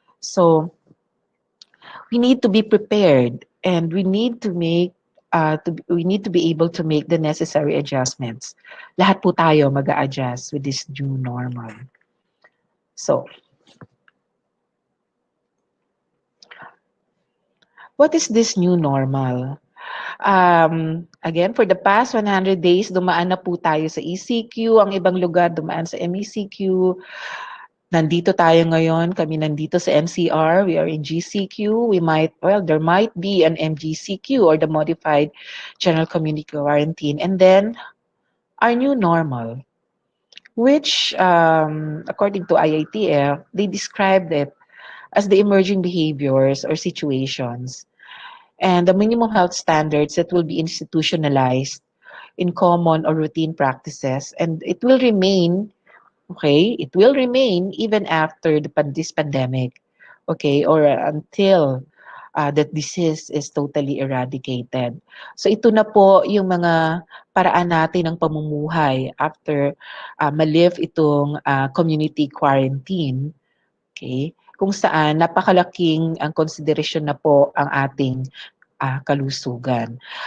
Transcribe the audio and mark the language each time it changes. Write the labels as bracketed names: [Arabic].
[English] So we need to be prepared, and we need to be able to make the necessary adjustments. [Filipino] Lahat po tayo mag-a-adjust [English] with this new normal. So, what is this new normal? Again, for the past 100 days, [Filipino] dumaan na po tayo sa ECQ. Ang ibang lugar dumaan sa MECQ. Nandito tayo ngayon. Kami nandito sa MCR. [English] We are in GCQ. There might be an MGCQ or the Modified General Community Quarantine. And then, our new normal, which, according to IITF, they described it as the emerging behaviors or situations and the minimum health standards that will be institutionalized in common or routine practices, and it will remain, okay, it will remain even after this pandemic, okay, or until that disease is totally eradicated. [Filipino] So ito na po yung mga paraan natin ng pamumuhay after ma-lift itong community quarantine, okay, kung saan napakalaking ang konsiderasyon na po ang ating kalusugan.